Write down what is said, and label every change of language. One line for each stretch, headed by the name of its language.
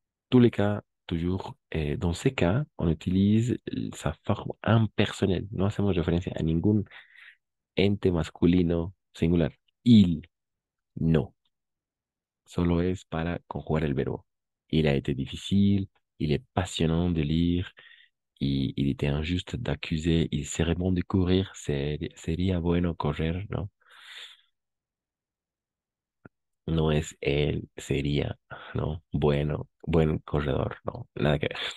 French: Tous les cas, toujours, dans ces cas, on utilise sa forme impersonnelle.
Spanish: No hacemos referencia a ningún ente masculino singular. Il, no. Solo es para conjugar el verbo.
French: Il a été difficile, il est passionnant de lire, il était injuste d'accuser, il serait bon de courir,
Spanish: sería bueno correr, ¿no? No es él, sería, ¿no? Bueno, buen corredor, no, nada que ver.